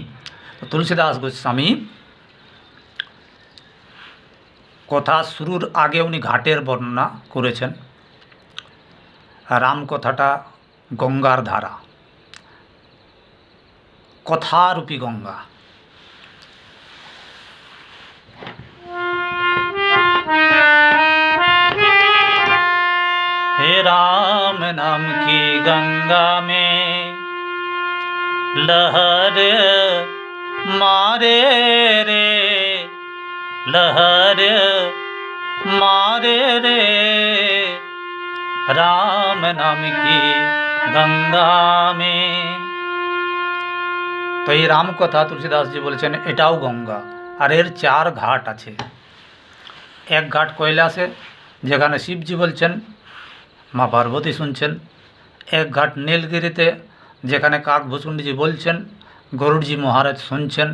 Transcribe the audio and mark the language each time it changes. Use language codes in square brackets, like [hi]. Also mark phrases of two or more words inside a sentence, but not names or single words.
[bn] তুলসীদাস গোস্বামী কথা শুরুর আগে উনি ঘাটের বর্ণনা করেছেন। রাম কথাটা গঙ্গার ধারা, কথারূপী গঙ্গা। [hi] हे राम नाम की गंगा में लहर मारे रे, लहर मारे रे, राम नाम की गंगा में। [bn] তো এই রামকথা তুলসীদাসজি বলেছেন এটাও গঙ্গা, আর এর 4 ঘাট আছে। এক ঘাট কৈলাসে, যেখানে শিবজি বলছেন, মা পার্বতী শুনছেন। এক ঘাট নীলগিরিতে, যেখানে কাকভূষুণ্ডজি বলছেন, গরুড়জি মহারাজ শুনছেন।